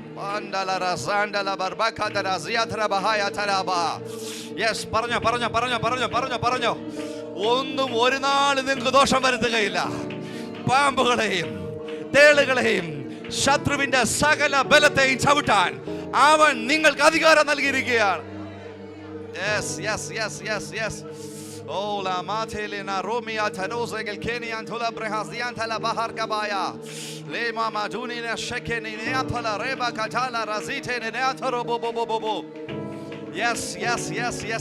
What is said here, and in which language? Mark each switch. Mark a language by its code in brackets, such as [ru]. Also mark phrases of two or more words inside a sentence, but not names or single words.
[ml] യെസ്, പറഞ്ഞോ പറഞ്ഞോ പറഞ്ഞോ പറഞ്ഞോ പറഞ്ഞോ പറഞ്ഞോ. ഒന്നും ഒരു നാൾ നിങ്ങൾക്ക് ദോഷം വരുത്തുകയില്ല. പാമ്പുകളെയും തേളുകളെയും ശത്രുവിന്റെ സകല ബലത്തെയും ചവിട്ടാൻ അവൻ നിങ്ങൾക്ക് അധികാരം നൽകിയിരിക്കുകയാണ്. [en] Yes yes yes yes yes. Oh la matelena romia tarozel kenian tola brehasian tala bahar kabaya le mama dunina shekeni neatala reba katala razite neataro bobobobo. Yes yes yes yes.